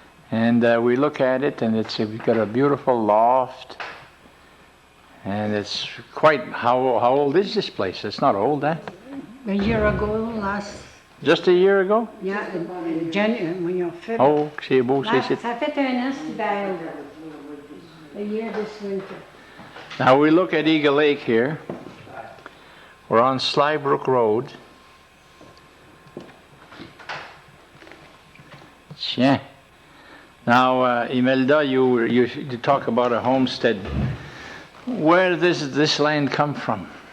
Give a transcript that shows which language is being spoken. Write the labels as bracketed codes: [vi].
[en] And we look at it, and we've got a beautiful loft. And it's quite, how old is this place? It's not old, eh? A year ago, Just a year ago? yeah, in January, when you're fit. [fr] Oh, c'est beau, c'est... Ça fait un an, cet hiver, [en] a year this winter. Now we look at Eagle Lake here. We're on Slybrook Road. Tiens. Now, Imelda, you talk about a homestead. Where does this land come from?